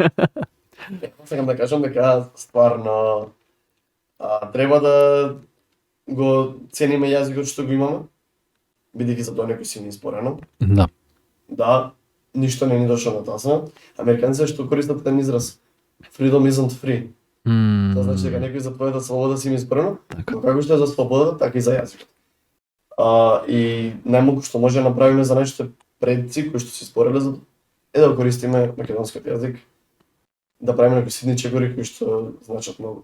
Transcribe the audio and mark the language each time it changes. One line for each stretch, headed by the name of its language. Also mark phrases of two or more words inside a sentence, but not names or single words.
Macedonian: Сакам да кажам дека стварно треба да го цениме јазикот што го имаме, бидејќи за тоа некој си ни изборено. Да. Да, ништо не ни дошло на тасна. Американците што користат еден израз
English: freedom isn't free.
Macedonian: Тоа значи дека некој за твојата слобода си ми избрано, Така. но како што е за слободата, така и за јазикот. И најмалку што може да направиме за нашите предци кои што се избореле за е да го користиме македонскиот јазик, да правиме некои ситни чекори кои што значат многу.